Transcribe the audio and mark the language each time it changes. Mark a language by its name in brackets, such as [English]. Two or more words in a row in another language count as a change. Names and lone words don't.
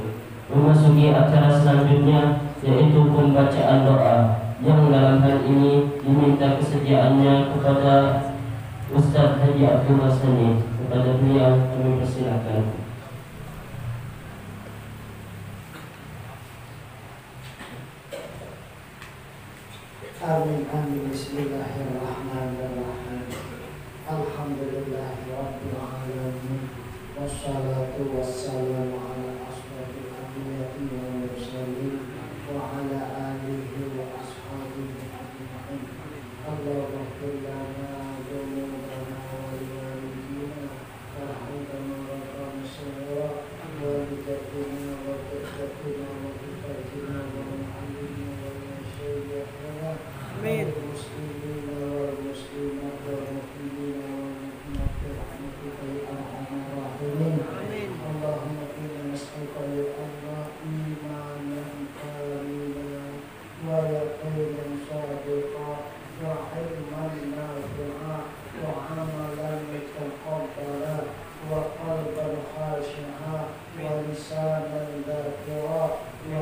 [Indonesian] Memasuki acara selanjutnya yaitu pembacaan doa yang dalam hal ini diminta kesediaannya kepada Ustaz Haji Abdullah Sani. Kepada beliau kami persilakan. Amin amin. [Arabic] بسم الله الرحمن الرحيم الحمد لله رب العالمين. والصلاة والسلام على أشرف الأنبياء والمرسلين وعلى آله وأصحابه أجمعين. اللهم اغفر لنا ذنوبنا ولوالدينا وارحمنا وارحمنا صغيرا ولأجدادنا وجداتنا وإفاتنا ومعلمينا ومشايخنا آمين. المسلمين والمسلمات والمؤمنين والمؤمنات برحمتك يا أرحم الراحمين. Amin. اللهم إنا نسألك يا الله إيمانا كاملا ويقينا صادقا وعلما نافعا وعملا متقبلا وقلبا خاشعا ولسانا ذاكرا و